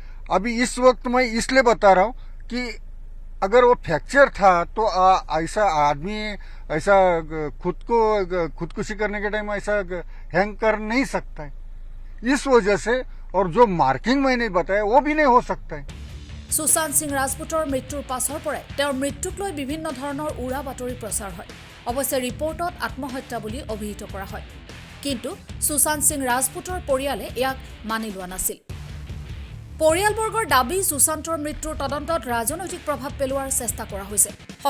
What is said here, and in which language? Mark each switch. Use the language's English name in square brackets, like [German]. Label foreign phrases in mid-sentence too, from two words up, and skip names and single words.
[Hindi] अभी इस वक्त मैं इसलिए बता रहा हूँ कि अगर वो फ्रैक्चर था तो ऐसा आदमी ऐसा खुदकुशी करने के टाइम ऐसा हैंग कर नहीं सकता है, इस वजह से। और जो मार्किंग मैंने बताया वो भी नहीं हो सकता है। [Assamese] সুশান্ত সিং ৰাজপুতৰ মৃত্যুৰ পাছৰ পৰাই তেওঁৰ মৃত্যুক লৈ বিভিন্ন ধৰণৰ উৰা বাতৰি প্ৰচাৰ হয়। অৱশ্যে ৰিপৰ্টত আত্মহত্যা বুলি অভিহিত কৰা হয়, কিন্তু সুশান্ত সিং ৰাজপুতৰ পৰিয়ালে ইয়াক মানি লোৱা নাছিল। পৰিয়ালবৰ্গৰ দাবী সুশান্তৰ মৃত্যুৰ তদন্তত ৰাজনৈতিক প্ৰভাৱ পেলোৱাৰ চেষ্টা কৰা হৈছে।